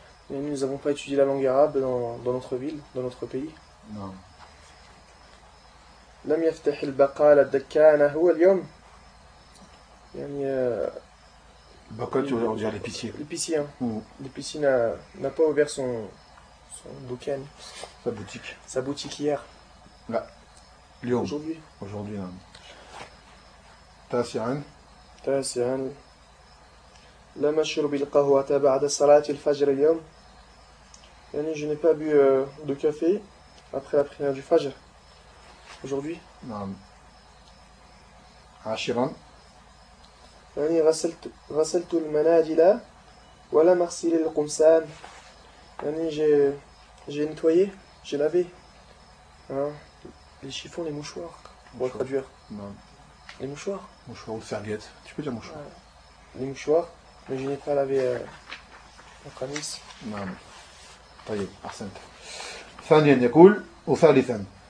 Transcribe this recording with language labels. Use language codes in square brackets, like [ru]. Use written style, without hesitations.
[fr] Et nous n'avons pas étudié la langue arabe dans notre ville, dans notre pays. Non. [ar] لم يفتح البقالة الدكانة هو اليوم يعني البقالة تقول أرجع لبيسير [fr] لبيسير لبيسير n'a pas ouvert son دكان sa boutique hier [ar] لا اليوم [fr] aujourd'hui [ar] نعم تاسعا لم أشرب القهوة بعد صلاة الفجر اليوم [fr] يعني je n'ai pas bu de café après la prière du Fajr aujourd'hui. [ar] نعم. عشران. يعني غسلت المناديل ولم أغسل القمصان. [fr] يعني j'ai nettoyé, j'ai lavé. Les chiffons, les mouchoirs. Pour traduire. [ar] نعم. [fr] Les mouchoirs. Mouchoirs ou serviettes. Tu peux dire mouchoirs. Les mouchoirs, mais je n'ai pas lavé la camis. [ar] نعم. طيب أحسنت. ثانيا يقول وثالثا.